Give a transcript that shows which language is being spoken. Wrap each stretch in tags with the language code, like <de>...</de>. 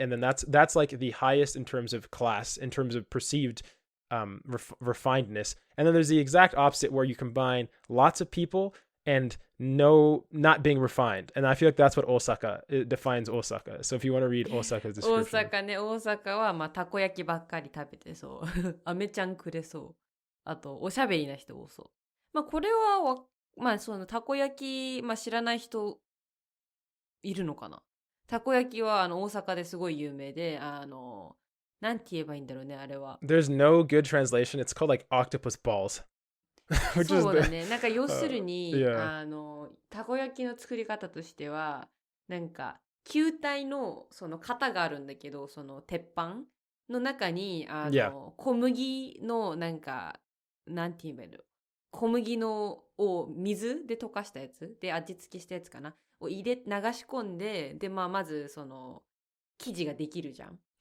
<en>And then that's like the highest in terms of class, in terms of perceived refinedness. And then there's the exact opposite where you combine lots of people and not being refined. And I feel like that's what Osaka it defines Osaka. So if you want to read Osaka's</en> <ja>大</ja> <en>description.</en> <ja>阪ね、大阪はまあたこ焼きばっかり食べてそう。アメちゃんくれそう。あと、おしゃべりな人多そう。まあこれはまあそのたこ焼き、まあ知らない人いるのかな。たこ焼きは大阪ですごい有名で、なんて言えばいいんだろうね、あれは。</ja> <en>There's no good translation. It's called like octopus balls.</en> <ja>そうだね。なんか要するに、</ja> <en>yeah.</en> <ja>たこ焼きの作り方としては、なんか球体のその型があるんだけど、その鉄板の中に</ja> <en>Yeah.</en> <ja>小麦のなんかなんて言えばいいの、小麦のを水で溶かしたやつで味付けしたやつかなを流し込んで、でまあまずその生地ができるじゃん。</ja>